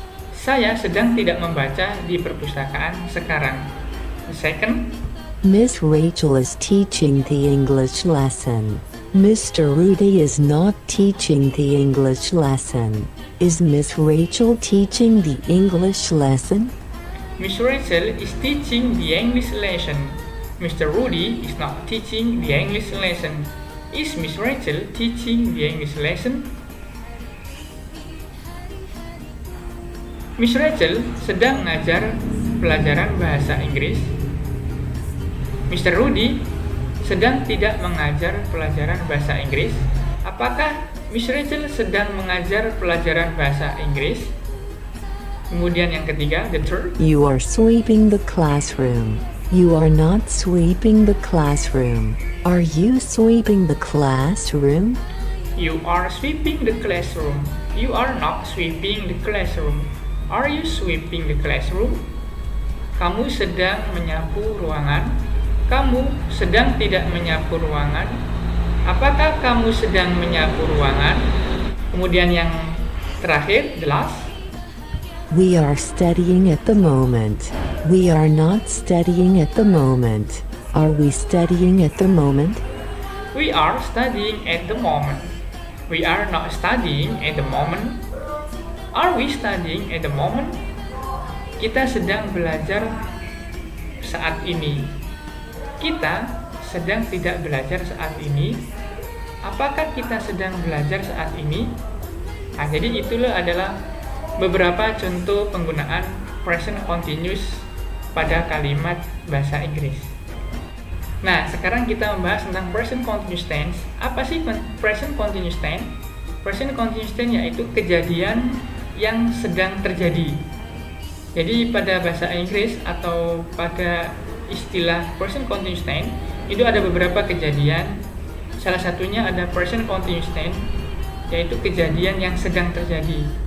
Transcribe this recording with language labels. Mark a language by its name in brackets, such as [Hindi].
[Indonesian] Saya sedang tidak membaca di perpustakaan sekarang. [English] The second, Miss Rachel is teaching the English lesson. Mr. Rudy is not teaching the English lesson. Is Miss Rachel teaching the English lesson? Miss Rachel is teaching the English lesson. Mr. Rudy is not teaching the English lesson. Is Miss Rachel teaching the English lesson? [Indonesian] Miss Rachel sedang mengajar pelajaran bahasa Inggris. Mr. Rudy sedang tidak mengajar pelajaran bahasa Inggris. Apakah Miss Rachel sedang mengajar pelajaran bahasa Inggris? Kemudian yang ketiga, [English] the third. You are sweeping the classroom. You are not sweeping the classroom. Are you sweeping the classroom? You are sweeping the classroom. You are not sweeping the classroom. Are you sweeping the classroom? [Indonesian] Kamu sedang menyapu ruangan. Kamu sedang tidak menyapu ruangan. Apakah kamu sedang menyapu ruangan? Kemudian yang terakhir, [English] the last. We are studying at the moment. We are not studying at the moment. Are we studying at the moment? We are studying at the moment. We are not studying at the moment. Are we studying at the moment? [Indonesian] Kita sedang belajar saat ini. Kita sedang tidak belajar saat ini. Apakah kita sedang belajar saat ini? Nah, jadi itulah adalah beberapa contoh penggunaan present continuous pada kalimat bahasa Inggris. Nah, sekarang kita membahas tentang present continuous tense. Apa sih present continuous tense? Present continuous tense yaitu kejadian yang sedang terjadi. Jadi pada bahasa Inggris atau pada istilah present continuous tense itu ada beberapa kejadian. Salah satunya ada present continuous tense, yaitu kejadian yang sedang terjadi.